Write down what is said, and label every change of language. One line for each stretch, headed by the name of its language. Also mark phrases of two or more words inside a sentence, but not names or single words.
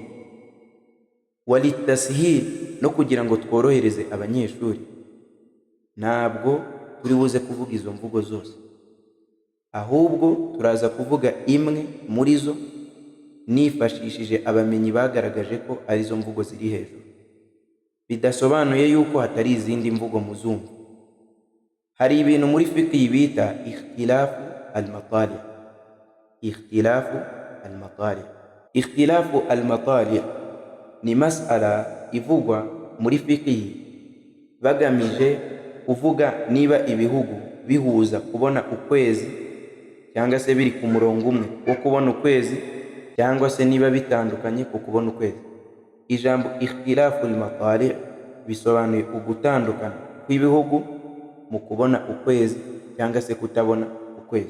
Kinyarwanda: Walitashil, no kugira ngo tworohereze abanyeshuri, ntabwo turi buze kuvuga izo mvugo zose, ahubwo turaza kuvuga imwe muri zo nifashishije abamenyi bagaragaje ko ari zo mvugo ziri hejuru, bidasobanuye yuko hatari izindi mvugo muzumva. Hari ibintu muri fiqh bita
Arabic: اختلاف المطالع'. اختلاف المطالع'
Kinyarwanda: ni mas'ala ivugwa muri fiqh bagamije kuvuga niba ibihugu bihuza kubona ukwezi, cyangwa se biri ku murongo umwe wo kubona ukwezi, cyangwa se niba bitandukanye ku kubona ukwezi. Ijambo
Arabic: اختلاف المطالع'
Kinyarwanda: bisobanuye ugutandukana kw'ibihugu mu kubona ukwezi cyangwa se kutabona ukwezi.